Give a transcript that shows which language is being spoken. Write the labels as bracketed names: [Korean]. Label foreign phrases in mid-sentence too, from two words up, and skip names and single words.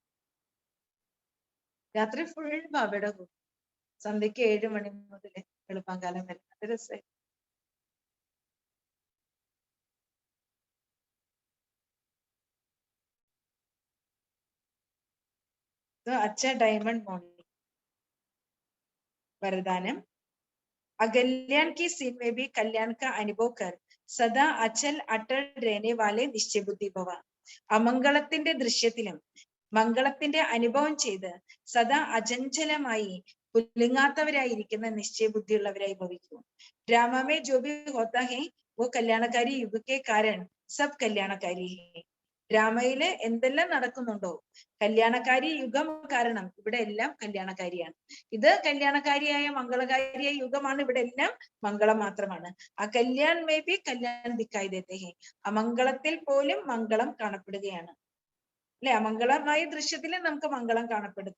[Malayalam] രാത്രി ഫുൾ ബാബയുടെ കൂടെ, സന്ധ്യക്ക് 7 മണി മുതൽ വെളുപ്പാങ്കാലം വരെ. അത് രസമായി. അച്ഛ [English] Diamond Morning. [Malayalam] വരദാനം. [Hindi] अकल्याण की सीन में भी कल्याण का अनुभव कर सदा अचल अटल रहने वाले निश्चय बुद्धि भव. [Malayalam] അമംഗളത്തിന്റെ ദൃശ്യത്തിലും മംഗളത്തിന്റെ അനുഭവം ചെയ്ത് സദാ അചഞ്ചലമായി കുലുങ്ങാത്തവരായിരിക്കുന്ന നിശ്ചയബുദ്ധിയുള്ളവരായി ഭവിക്കൂ. [Hindi] ड्रामा में जो भी होता है वो कल्याणकारी युग के कारण सब कल्याणकारी है. [Malayalam] ഡ്രാമയില് എന്തെല്ലാം നടക്കുന്നുണ്ടോ, കല്യാണക്കാരി യുഗം കാരണം ഇവിടെ എല്ലാം കല്യാണക്കാരിയാണ്. ഇത് കല്യാണക്കാരിയായ മംഗളകാരിയായ യുഗമാണ്. ഇവിടെ എല്ലാം മംഗളം മാത്രമാണ്. [Hindi] अ कल्याण में भी कल्याण दिखाई देते हैं. [Malayalam] അമംഗളത്തിൽ പോലും മംഗളം കാണപ്പെടുകയാണ്. അല്ലെ, അമംഗളമായ ദൃശ്യത്തിൽ നമുക്ക് മംഗളം കാണപ്പെടും.